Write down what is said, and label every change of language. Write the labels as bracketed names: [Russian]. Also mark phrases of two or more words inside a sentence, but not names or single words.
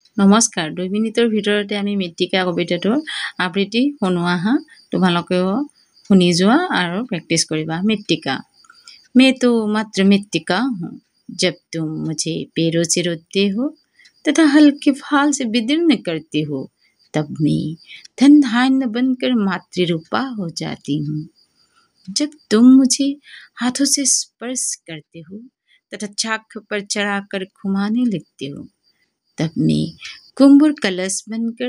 [Assamese] নমস্কাৰ 2 মিনিটৰ ভিতৰতে আমি মৃত্তিকা কবিতাটোৰ আবৃত্তি শুনোৱা হা তোমালোকেও শুনি যোৱা আৰু প্ৰেক্টিছ কৰিবা মৃত্তিকা [Hindi] मैं तो मात्र मृत्तिका हूँ जब तुम मुझे पैरों से रोकते हो तथा हल्के फाल से विदीर्ण करते हो तब मैं धन धान्य बनकर मातृरूपा हो जाती हूँ जब तुम मुझे हाथों से स्पर्श करते हो तथा चाक पर चढ़ाकर घुमाने लगते हो तब मैं कुंभर कलश बनकर